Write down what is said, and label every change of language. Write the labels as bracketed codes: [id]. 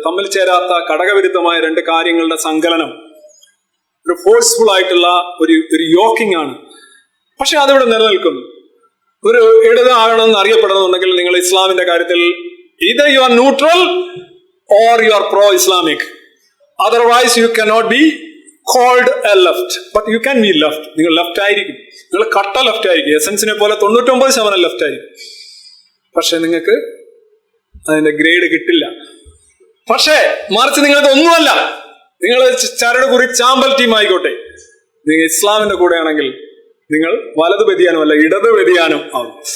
[ml] തമ്മിൽ ചേരാത്ത ഘടകവിരുദ്ധമായ 2 കാര്യങ്ങളുടെ സങ്കലനം, ഒരു ഫോഴ്സ്ഫുൾ ആയിട്ടുള്ള ഒരു യോക്കിംഗ് ആണ്. പക്ഷെ അതിവിടെ നിലനിൽക്കുന്നു. ഒരു ഇടത് ആകണമെന്ന് അറിയപ്പെടുന്നുണ്ടെങ്കിൽ നിങ്ങൾ ഇസ്ലാമിന്റെ കാര്യത്തിൽ [en] either you are neutral or you are pro-Islamic. Otherwise you cannot be called a left. But you can be left. [ml] നിങ്ങൾ ലെഫ്റ്റ് ആയിരിക്കും, നിങ്ങൾ കട്ട ലെഫ്റ്റ് ആയിരിക്കും, എസൻസിനെ പോലെ 99% ലെഫ്റ്റ് ആയിരിക്കും. പക്ഷെ നിങ്ങൾക്ക് അതിന്റെ ഗ്രേഡ് കിട്ടില്ല. പക്ഷേ മറിച്ച് നിങ്ങൾക്ക് ഒന്നുമല്ല, നിങ്ങൾ ചരട് കുറി ചാമ്പൽ ടീം ആയിക്കോട്ടെ, നിങ്ങൾ ഇസ്ലാമിന്റെ കൂടെയാണെങ്കിൽ നിങ്ങൾ വലത് വ്യതിയാനമല്ല ഇടത് വ്യതിയാനം ആവും.